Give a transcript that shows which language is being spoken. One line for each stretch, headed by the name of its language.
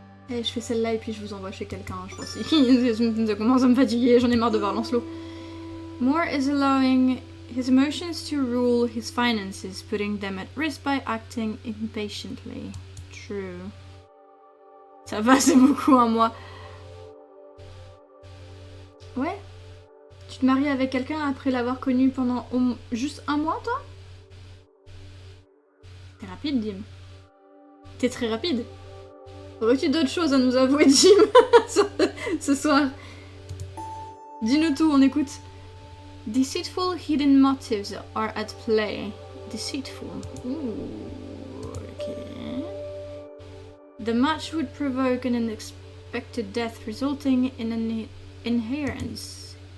French: Allez, je fais celle-là et puis je vous envoie chez quelqu'un, je pense. Ça commence à me fatiguer, j'en ai marre de voir Lancelot.
English: Moore is allowing his emotions to rule his finances, putting them at risk by acting impatiently. True.
French: Ça va, c'est beaucoup un mois. Ouais. Tu te maries avec quelqu'un après l'avoir connu pendant juste un mois, toi? T'es rapide, Dim. T'es très rapide. Aurais-tu d'autres choses à nous avouer, Jim, ce soir? Dis-nous tout, on écoute.
English: Deceitful hidden motives are at play. Deceitful. Ooh, okay. The match would provoke an unexpected death resulting in an inheritance.